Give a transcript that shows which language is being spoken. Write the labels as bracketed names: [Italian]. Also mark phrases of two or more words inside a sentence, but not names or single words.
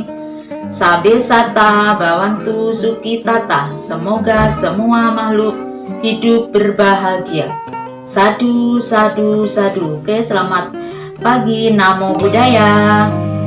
[Pali] Sabe sata bawantu sukitata. [Indonesian] Semoga semua makhluk hidup berbahagia. [Pali] Sadu, sadu, sadu. [Indonesian] Oke, selamat pagi. [Pali] Namo Buddhaya.